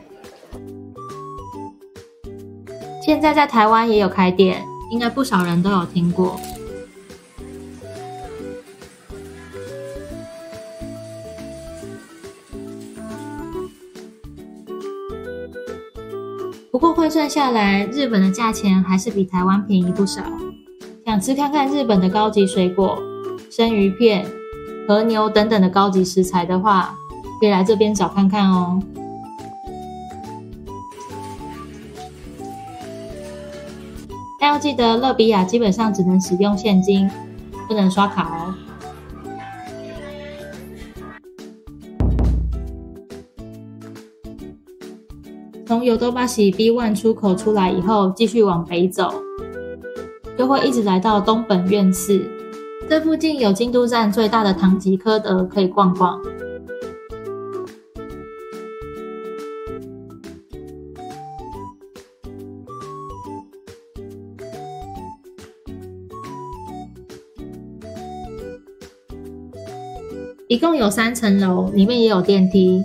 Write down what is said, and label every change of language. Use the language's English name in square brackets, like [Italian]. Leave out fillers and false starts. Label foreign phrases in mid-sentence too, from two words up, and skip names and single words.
[Chinese] 現在在台灣也有開店，應該不少人都有聽過。不過换算下來，日本的價錢還是比台灣便宜不少。想吃看看日本的高級水果、生魚片、和牛等等的高級食材的話，可以來這邊找看看哦。但要記得，勒比亞基本上只能使用現金，不能刷卡哦。從ヨドバシ B1 出口出來以後，繼續往北走，就會一直來到東本願寺。這附近有京都站最大的唐吉訶德可以逛逛。一共有3層樓，裡面也有電梯。